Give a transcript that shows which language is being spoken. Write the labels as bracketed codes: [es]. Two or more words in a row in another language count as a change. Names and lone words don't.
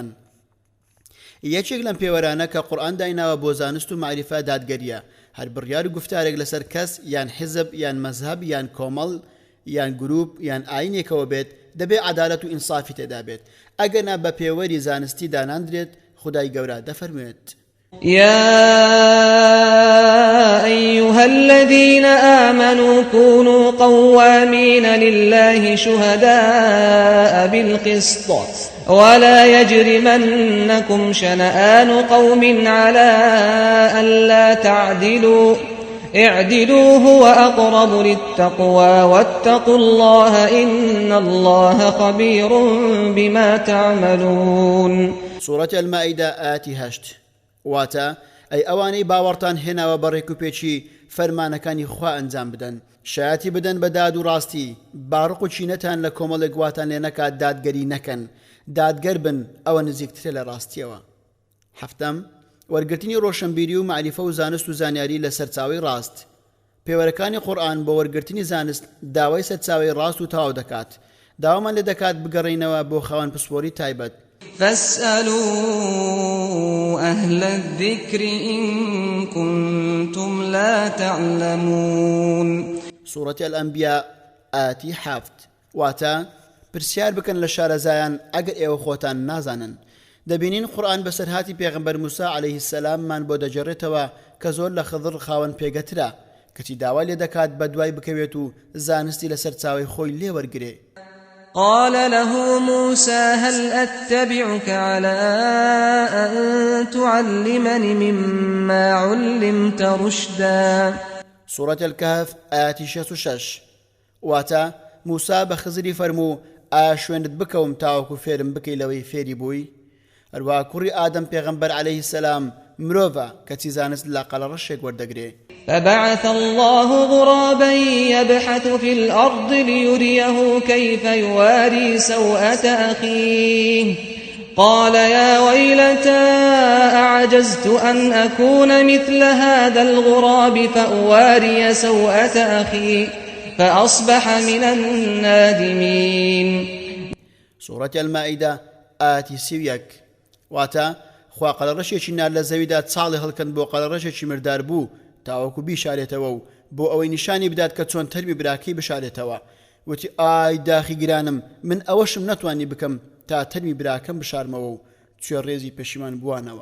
[ckb] یەکێک لەم پێوەرانە کە قورئان دایناوە بۆ زانست و معریفە دادگەریە، هەر بڕیار و گفتارێک لەسەر کەس یان حزب یان مەزهب یان کۆمەڵ یان گروپ یان ئاینێکەوە بێت دەبێ عەدالەت و ئینسافی تێدا بێت. ئەگەنا بە پێوەری زانستی داناندرێت، خودای گەورە دەفەرموێت: [ar] يا أيها الذين آمنوا كونوا قوامين لله شهداء بالقسط ولا يجرمنكم شنآن قوم على ألا تعدلوا اعدلوا هو أقرب للتقوى واتقوا الله إن الله خبير بما تعملون. سورة المائدة [ckb] آتي هشت واتە ئەی ئەوانەی باوەڕتان هێناوە بەڕێک و پێچی فەرمانەکانی خوا ئەنجام بدەن، شایەتی بدەن بە داد و ڕاستی، باڕق و چینەتان لە کۆمەڵێک واتان لێ نەکات دادگەری نەکەن، دادگەر بن، ئەوە نزیکترە لە ڕاستیەوە. هەفتەم، وەرگرتنی ڕۆشنبیری و معریفە و زانست و زانیاری لە سەرچاوەی ڕاست. پێوەرەکانی قورئان بۆ وەرگرتنی زانست داوای سەرچاوەی ڕاست و تەواو دەکات. داوامان لێ دەکات بگەڕێینەوە بۆ خاوەن پسپۆری تایبەت. [ar] فاسألوا أهل الذكر إن كنتم لا تعلمون. سورة الأنبياء [ckb] آتي حافت واتا پرسیار بکەن لە شارەزایان ئەگەر ئێوە خۆتان نازانن. دەبینین قورئان بەسەرهاتی پێغەمبەر موسا [ar] عەلەیهی السەلام [ckb] مان بۆ دەجێڕێتەوە کە زۆر لە خضر خاوەن پێگەترە، کەچی داوا لێ دەکات بە دوای بکەوێت و زانستی لەسەر چاوەی خۆی لێ وەرگرێ. [ar] قال له موسى هل أتبعك على أن تعلمني مما علمت رشدا. سورة الكهف [ckb] آتي 66 واتا موسى بخزري فرمو ئاشوێنت بکەوم تاوەکو فێرم بکەی لەوەی فێری بووی. هەروە کوڕی ئادەم پێغەمبەر [ar] عەلەیهی السەلام [ckb] مرۆڤە کەچی زانست لە قەڵە ڕەشێک وەردەگرێ. [ar] فبعث الله غرابا يبحث في الأرض ليريه كيف يواري سوءة أخيه قال يا ويلتى أعجزت أن أكون مثل هذا الغراب فأواري سوءة أخي فأصبح من النادمين. سورة المائدة [ckb] آتي سويك واتا خوا قەڵەڕەشێکی نار لە زەویدا چاڵی هەڵکەن بۆ قەڵەڕەشێکی مردار بوو تاوەکو بیشارێتەوە و بۆ ئەوەی نیشانی بدات کە چۆن تەرمی براکەی بشارێتەوە. وتی ئای داخی گرانم، من ئەوەشم نەتوانی بکەم تا تەرمی براکەم بشارمەوە و توێ ڕێزی پەشیمان بووانەوە.